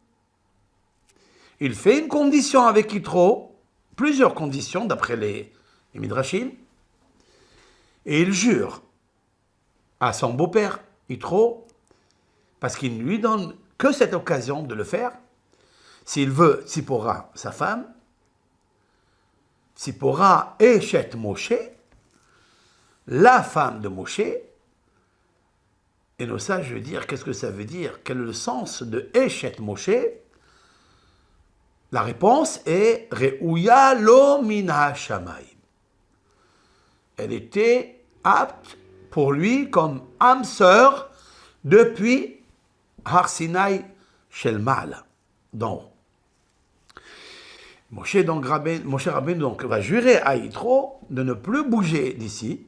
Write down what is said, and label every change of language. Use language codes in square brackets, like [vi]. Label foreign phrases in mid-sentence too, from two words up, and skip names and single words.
[fr] Il fait une condition avec Yitro, plusieurs conditions d'après les Midrashim, et il jure à son beau-père Yitro, parce qu'il ne lui donne que cette occasion de le faire, s'il veut Tzipora, sa femme, [he] צפורה אשת משה, [fr] la femme de Moshe. Et nous, ça, je veux dire, qu'est-ce que ça veut dire? Quel est le sens de [he] אשת משה? [fr] La réponse est [he] ראויה לו מן השמים. [fr] Elle était apte pour lui comme âme sœur depuis [he] הר סיני של מעלה, [fr] d'en haut. Moshe Rabbeinu donc va jurer à Yitro de ne plus bouger d'ici.